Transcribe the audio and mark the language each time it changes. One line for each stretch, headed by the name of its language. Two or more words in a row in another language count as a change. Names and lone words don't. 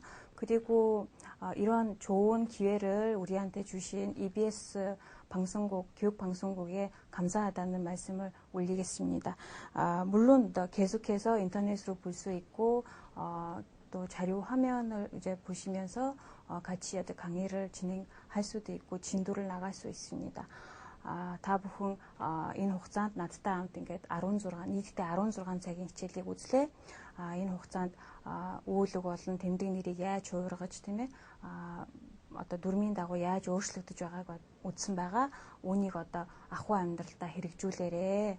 Korean: 그리고 이런 좋은 기회를 우리한테 주신 EBS 방송국, 교육방송국에 감사하다는 말씀을 올리겠습니다. 물론 계속해서 인터넷으로 볼 수 있고 또 자료 화면을 이제 보시면서 같이 강의를 진행할 수도 있고 진도를 나갈 수 있습니다.
Mongolian: та бүхэн энэ хугацаанд надтай хамт ингээд 16 нийтдээ 16 цагийн хичээлийг үзлээ. Энэ хугацаанд өгүүлэг болон тэмдэг нэрийг яаж хуургаж тийм ээ одоо дүрмийн дагуу яаж өөрчлөгдөж байгааг үзсэн байгаа. Үүнийг одоо ахуй амьдралдаа хэрэгжүүлээрэй.